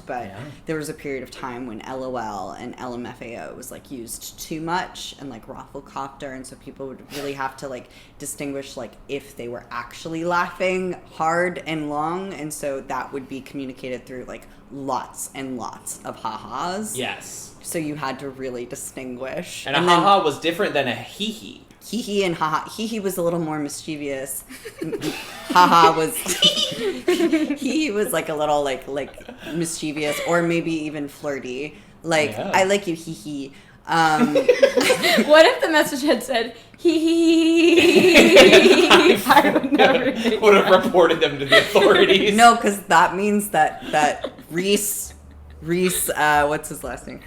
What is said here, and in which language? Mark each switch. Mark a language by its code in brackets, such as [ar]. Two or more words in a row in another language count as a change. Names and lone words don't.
[en] But there was a period of time when LOL and LMFAO was like used too much, and like Rafflecopter, and so people would really have to like distinguish like if they were actually laughing hard and long, and so that would be communicated through like lots and lots of ha-has. Yes. So you had to really distinguish. And a ha-ha was different than a hee-hee. Hee-hee and ha-ha. Hee-hee was a little more mischievous. Ha-ha was... Hee-hee was like a little like mischievous, or maybe even flirty. Like, Yeah. I like you, hee-hee. What if the message had said, hee hee hee? I would never take would have reported them to the authorities. No, because that means that Reese, what's his last name?